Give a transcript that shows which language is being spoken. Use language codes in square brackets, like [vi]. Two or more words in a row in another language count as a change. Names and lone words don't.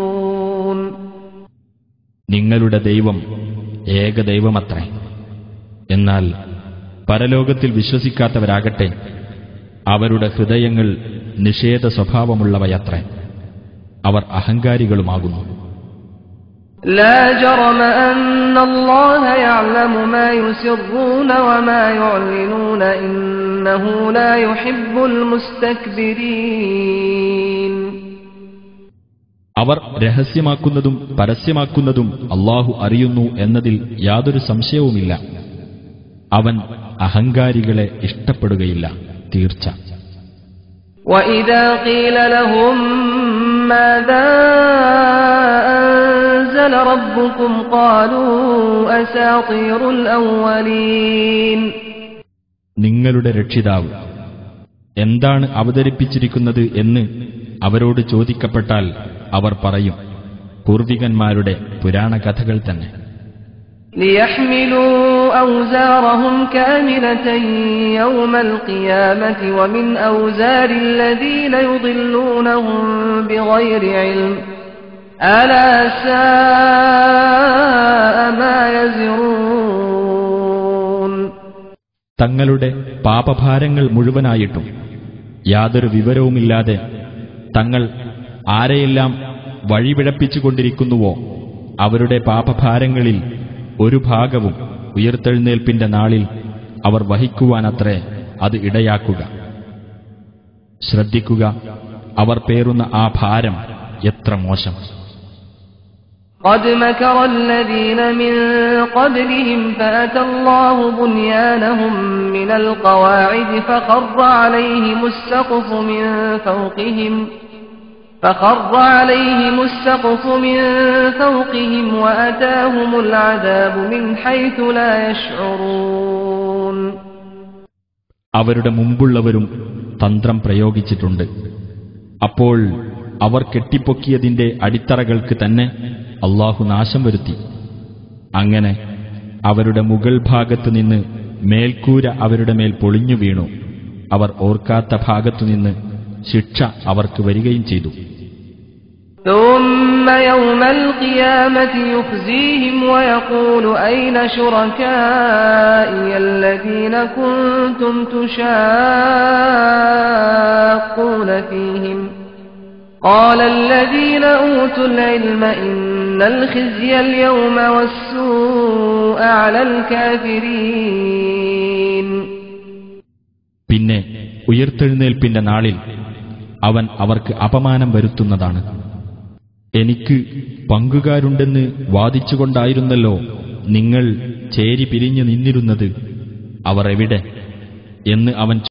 [ml] നിങ്ങളുടെ ദൈവം ഏകദൈവമത്രേ. എന്നാൽ പരലോകത്തിൽ വിശ്വസിക്കാത്തവരാകട്ടെ അവരുടെ ഹൃദയങ്ങൾ നിഷേധ സ്വഭാവമുള്ളവയത്രേ. അവർ അഹങ്കാരികളുമാകുന്നു. [ar] لا جرم أن الله يعلم ما يسرون وما يعلنون إنه لا يحب المستكبرين. [ml] അവർ രഹസ്യമാക്കുന്നതും പരസ്യമാക്കുന്നതും അല്ലാഹു അറിയുന്നു എന്നതിൽ യാതൊരു സംശയവുമില്ല. അവൻ അഹങ്കാരികളെ ഇഷ്ടപ്പെടുകയില്ല, തീർച്ച. [ar] وَإِذَا قِيلَ لَهُم مَّاذَا أَنزَلَ رَبُّكُمْ قَالُوا أَسَاطِيرُ الْأَوَّلِينَ. [ml] നിങ്ങളുടെ രക്ഷിതാവ് എന്താണ് അവതരിപ്പിച്ചിരിക്കുന്നത് എന്ന് അവരോട് ചോദിക്കപ്പെട്ടാൽ അവർ പറയും, പൂർവികന്മാരുടെ പുരാണ കഥകൾ തന്നെ. [ar] لِيَحْمِلُوا أَوْزَارَهُمْ كَامِلَةً يَوْمَ الْقِيَامَةِ وَمِنْ أَوْزَارِ الَّذِينَ يُضِلُّونَهُم بِغَيْرِ عِلْمٍ أَلَا سَاءَ مَا يَزِرُونَ. [ml] തങ്ങളുടെ പാപഭാരങ്ങൾ മുഴുവനായിട്ടും യാതൊരു വിവരവുമില്ലാതെ തങ്ങൾ ആരെയെല്ലാം വഴിപിഴപ്പിച്ചുകൊണ്ടിരിക്കുന്നുവോ അവരുടെ പാപഭാരങ്ങളിൽ ഒരു ഭാഗവും ഉയിർത്തെഴുന്നേൽപ്പിന്റെ നാളിൽ അവർ വഹിക്കുവാനത്രേ അത് ഇടയാക്കുക. ശ്രദ്ധിക്കുക, അവർ പേറുന്ന ആ ഭാരം എത്ര മോശം. [ar] قد مكر الذين من قبلهم فأتى الله بنيانهم من القواعد فخر عليهم السقف من فوقهم وأتاهم العذاب من حيث لا يشعرون. [ml] അവരുടെ മുമ്പുള്ളവരും തന്ത്രം പ്രയോഗിച്ചിട്ടുണ്ട്. അപ്പോൾ അവർ കെട്ടിപ്പൊക്കിയതിന്റെ അടിത്തറകൾക്ക് തന്നെ അല്ലാഹു നാശം വരുത്തി. അങ്ങനെ അവരുടെ മുകൾ ഭാഗത്തുനിന്ന് മേൽക്കൂര അവരുടെ മേൽ പൊളിഞ്ഞു വീണു. അവർ ഓർക്കാത്ത ഭാഗത്തുനിന്ന് ശിക്ഷ അവർക്ക് വരികയും ചെയ്തു. [ar] ثم يوم القيامة يخزيهم ويقول أين شركائي الذين كنتم تشاقون فيهم قال الذين أوتوا العلم إن الخزي اليوم والسوء على الكافرين. [ml] പിന്നെ ഉയിർത്തെഴുന്നേൽപ്പിന്റെ നാളിൽ അവൻ അവർക്ക് അപമാനം വരുത്തുന്നതാണ്. എനിക്ക് പങ്കുകാരുണ്ടെന്ന് വാദിച്ചുകൊണ്ടായിരുന്നല്ലോ നിങ്ങൾ ചേരി പിരിഞ്ഞു നിന്നിരുന്നത്, അവർ എവിടെ എന്ന് അവൻ